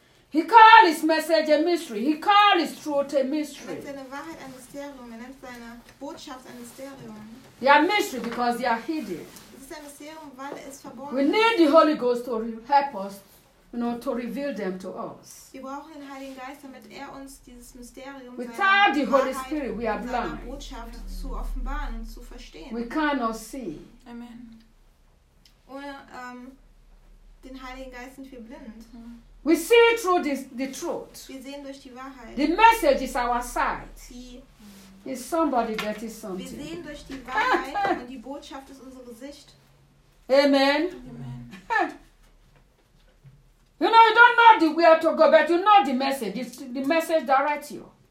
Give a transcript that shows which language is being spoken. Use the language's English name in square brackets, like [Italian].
[English] He called his message a mystery. He called his truth a mystery. They are mystery because they are hidden. [German] Mysterium, [English] we need the Holy Ghost to help us, you know, to reveal them to us. [German] Wir brauchen den Heiligen Geist, damit er uns dieses Mysterium, [English] without the Holy Spirit, we are blind. [German] Botschaft zu offenbaren und zu verstehen. [English] We cannot see. Amen. [German] Ohne den Heiligen Geist sind wir blind. [English] We see through the truth. [German] Wir sehen durch die Wahrheit. [English] The message is our sight. [German] Die, [English] is somebody getting something? [German] Wir sehen durch die Wahrheit und die Botschaft ist unsere Sicht. [English] Amen. Amen. You know, you don't know the where to go, but you know the message. It's the message directs you.